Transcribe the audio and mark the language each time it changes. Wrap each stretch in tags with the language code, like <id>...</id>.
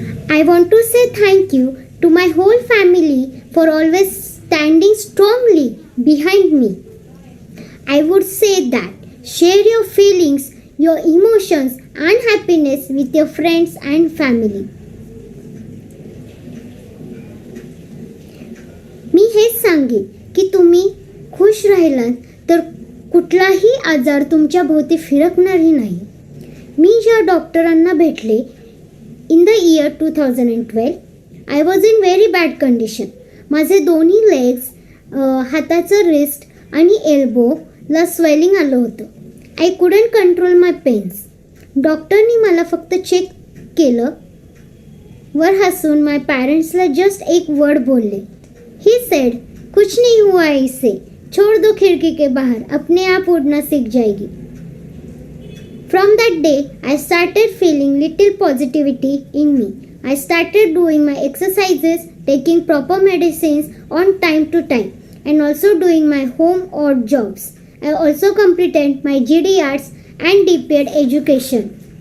<en>I want to say thank you to my whole family for always standing strongly behind me. I would say that share your feelings, your emotions and happiness with your friends and family.</en> <mr>मी हेच सांगेन की तुम्ही खुश राहिलात तर कुठलाही आजार तुमच्या भोवती फिरकणारही नाही. मी ज्या डॉक्टरांना भेटले</mr> <en>In the year 2012, I was in very bad condition.</en> <mr>माझे दोन्ही लेग्स, हाताचं रिस्ट आणि एल्बोला स्वेलिंग आलं होतं.</mr> <en>I couldn't control my pains.</en> <mr>डॉक्टरनी मला फक्त चेक केलं. वर हसून माय पॅरेंट्सला जस्ट एक वर्ड बोलले.</mr> <en>he said,</en> <hi>कुछ नहीं हुआ इसे, छोड़ दो खिड़की के बाहर, अपने आप उड़ना सीख जाएगी.</hi> <en>From that day, I started feeling little positivity in me. I started doing my exercises, taking proper medicines on time to time, and also doing my home odd jobs. I also completed my GD Arts and DPEd education.</en>